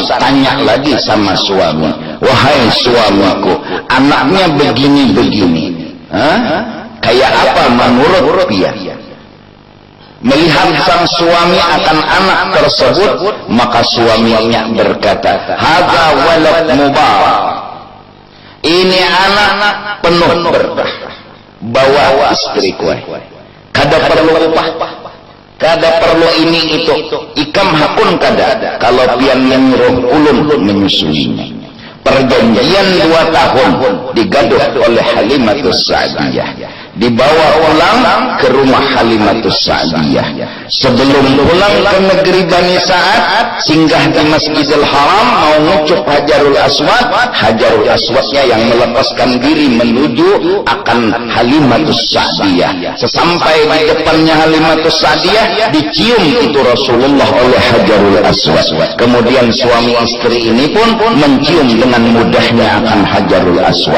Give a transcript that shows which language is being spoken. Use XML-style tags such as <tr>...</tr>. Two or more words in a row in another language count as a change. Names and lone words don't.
<id>Tanya lagi sama suami, wahai suamiku, anaknya begini-begini, kayak apa menurut dia? Melihat sang suami akan anak tersebut, maka suaminya berkata,</id> <ar>hadza walad mubarak,</ar> <id>ini anak penuh berkah. Bawa istriku, kada perlu upah, kada perlu ini itu, ikam hakun kada kalau pian menyuruh ulun menyusuinya. Perjanjian 2 tahun digaduh oleh Halimatus Sa'diyah, dibawa pulang ke rumah Halimatus Sa'diyah. Sebelum pulang ke negeri Bani Sa'ad, singgah di Masjidil Haram, mau ngucup Hajarul Aswad. Hajarul Aswadnya yang melepaskan diri menuju akan Halimatus Sa'diyah. Sesampai di depannya Halimatus Sa'diyah, dicium itu Rasulullah oleh Hajarul Aswad. Kemudian suami istri ini pun mencium dengan mudahnya akan Hajarul Aswad.</id>